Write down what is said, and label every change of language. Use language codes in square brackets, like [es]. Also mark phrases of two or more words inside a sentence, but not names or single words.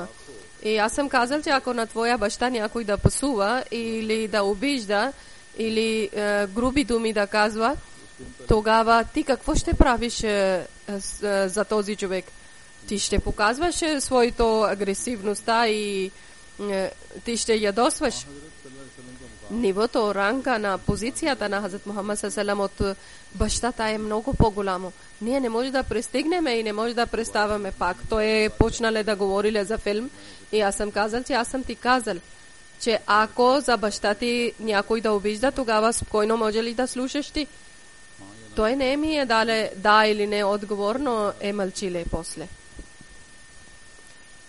[bg] И аз съм казал, че ако на твоя баща някой да пасува или да обижда или груби думи да казва, тогава ти какво ще правиш за този човек? Ти ще показваш своето агресивността и ти ще ядосваш. Нивото, ранга на позицията на Хазрат Мухаммад [ar] صلى الله عليه وسلم [bg] от бащата е много по-голямо. Ние не може да пристигнем и не може да представяме пак. Той е почнал да говори за филм и аз съм казал, че аз съм ти казал, че ако за баща ти някой да обижда, тогава спокойно може ли да слушаш ти? Той не ми е дале да или не отговор, но е мълчиле после.